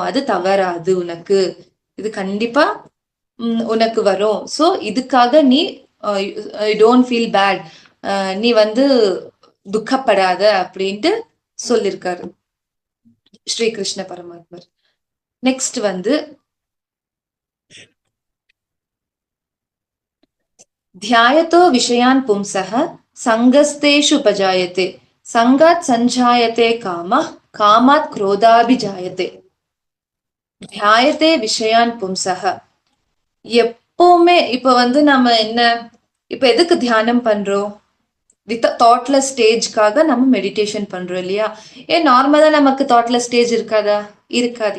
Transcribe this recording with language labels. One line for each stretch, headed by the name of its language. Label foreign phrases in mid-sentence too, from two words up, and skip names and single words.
Tamil: அது தவறாது உனக்கு. இது கண்டிப்பா உனக்கு வரும். சோ இதுக்காக நீ
English: don't feel bad.
Tamil: நீ வந்து துக்கப்படாத அப்படின்ட்டு சொல்லிருக்காரு ஸ்ரீ கிருஷ்ண பரமாத்மர். நெக்ஸ்ட் வந்து
Sanskrit: ध्यायतो विषयान् पुंसः सङ्गस्तेषुपजायते सङ्गात् सञ्जायते कामः कामात् क्रोधाभिजायते ध्यायते विषयान् पुंसः.
Tamil: எப்பவுமே இப்ப வந்து நம்ம என்ன இப்ப எதுக்கு தியானம் பண்றோம்?
English: with thoughtless stageக்காக
Tamil: நம்ம மெடிடேஷன் பண்றோம் இல்லையா? ஏன் நார்மலா நமக்கு
English: thoughtless stage
Tamil: இருக்காதா? இருக்காது.